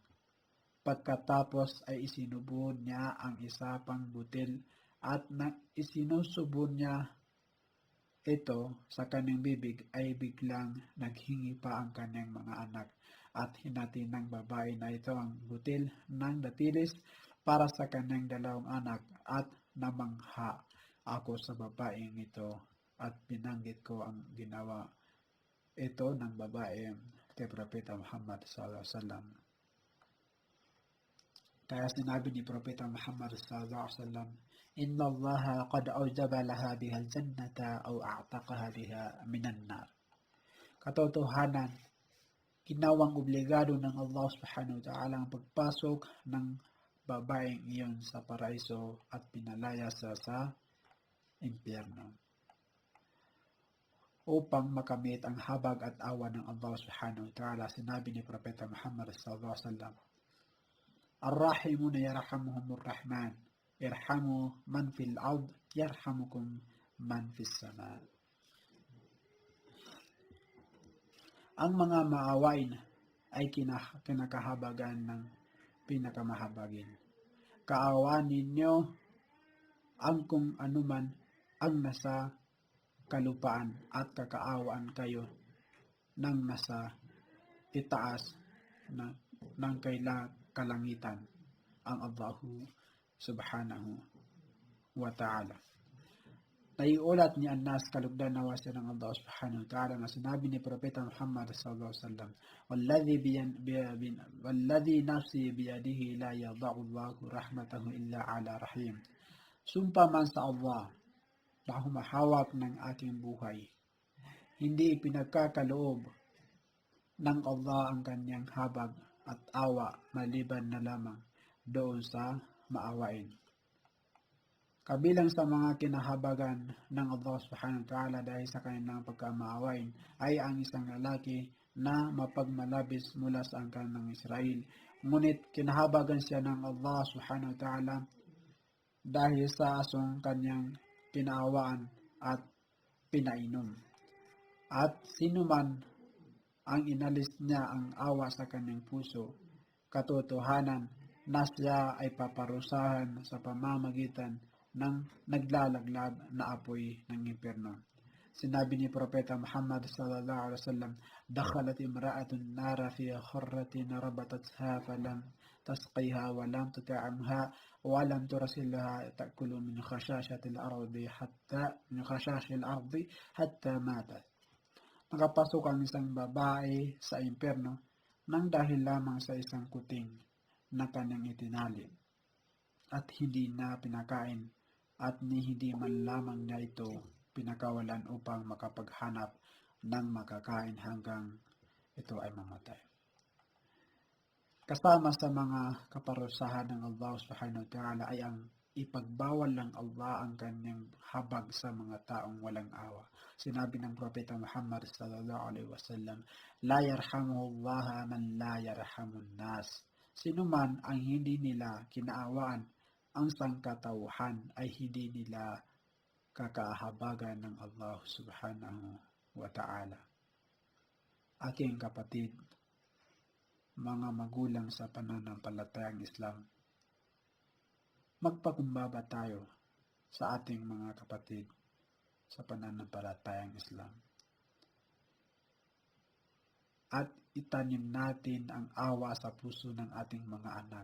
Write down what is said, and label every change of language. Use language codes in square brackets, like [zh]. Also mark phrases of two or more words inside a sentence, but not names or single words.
[tl] Pagkatapos ay isinubo niya ang isa pang butil at isinusubo niya ito sa kanyang bibig, ay biglang naghingi pa ang kanyang mga anak at hinati ng babae na ito ang butil ng datilis para sa kanyang 2 anak, at namangha ako sa babaeng ito at binanggit ko ang ginawa ito ng babae kay Propeta Muhammad [ar] صلى الله عليه وسلم. [tl] Kaya sinabi ni Propeta Muhammad [ar] صلى الله عليه وسلم, "إن الله قد أوجب لها بها الجنة أو أعتقها بها من النار." [tl] Katotohanan, ginawang obligado ng Allah [ar] سبحانه وتعالى [tl] ang pagpasok ng babaeng iyon sa paraiso at pinalaya sa impyerno upang makamit ang habag at awa ng Allah [ar] سبحانه وتعالى. [tl] Sinabi ni Propeta Muhammad [ar] صلى الله عليه وسلم, "الراحمون يرحمهم الرحمن. ارحموا من في الأرض يرحمكم من في السماء." [tl] Ang mga maawain ay kinakahabagan ng pinakamahabagin. Kaawaan ninyo ang kung anuman ang nasa kalupaan at kakaawaan kayo ng nasa itaas ng kalangitan, ang Allahu [ar] سبحانه وتعالى. [tl] Naiulat ni Anas, kalugdan nawa siya ng Allah [ar] سبحانه وتعالى, [tl] na sinabi ni Propeta Muhammad [ar] صلى الله عليه وسلم, "والذي نفسي بيده لا يضع الله رحمته إلا على رحيم." [tl] Sumpa man sa Allah na humahawak ng aking buhay, hindi ipinagkakaloob ng Allah ang kanyang habag at awa maliban na lamang doon sa maawain. Kabilang sa mga kinahabagan ng Allah [ar] سبحانه وتعالى [tl] dahil sa kanilang pagkamaawain ay ang isang lalaki na mapagmalabis mula sa angkan ng Israel. Ngunit kinahabagan siya ng Allah [ar] سبحانه وتعالى [tl] dahil sa asong kanyang pinaawaan at pinainom. At sino man ang inalis niya ang awa sa kanyang puso, katotohanan na siya ay paparusahan sa pamamagitan ng naglalaglag na apoy ng impyerno. Sinabi ni Propeta Muhammad [ar] صلى الله عليه وسلم, "دخلت امرأة النار في هرة ربطتها فلم تسقها ولم تطعمها ولم ترسلها تأكل من خشاش الأرض حتى ماتت." [tl] Nakapasok ang isang babae sa impyerno nang dahil lamang sa isang kuting na kanyang itinali at hindi na pinakain at hindi man lamang niya ito pinakawalan upang makapaghanap ng makakain hanggang ito ay mamatay. Kasama sa mga kaparusahan ng Allah [ar] سبحانه وتعالى [tl] ay ang ipagbawal ng Allah ang kanyang habag sa mga taong walang awa. Sinabi ng Propeta Muhammad [ar] صلى الله عليه وسلم, "لا يرحم الله من لا يرحم الناس." [tl] Sino man ang hindi nila kinaawaan ang sangkatauhan ay hindi nila kakaahabagan ng Allah [ar] سبحانه وتعالى. [tl] Aking kapatid, mga magulang sa pananampalatayang Islam, magpakumbaba tayo sa ating mga kapatid sa pananampalatayang Islam. At itanim natin ang awa sa puso ng ating mga anak.